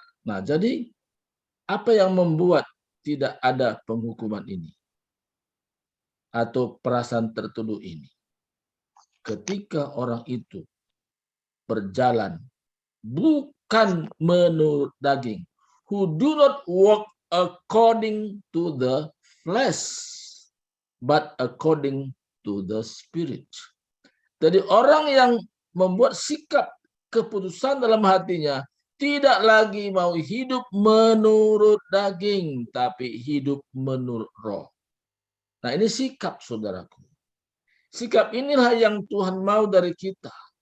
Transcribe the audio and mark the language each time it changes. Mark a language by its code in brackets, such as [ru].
[id] Nah, jadi apa yang membuat tidak ada penghukuman ini? Atau perasaan tertuduh ini? Ketika orang itu berjalan bukan menurut daging. [en] Who do not walk according to the flesh, but according to the Spirit. [id] Jadi orang yang membuat sikap keputusan dalam hatinya tidak lagi mau hidup menurut daging, tapi hidup menurut roh. Nah, ini sikap saudaraku. Sikap inilah yang Tuhan mau dari kita.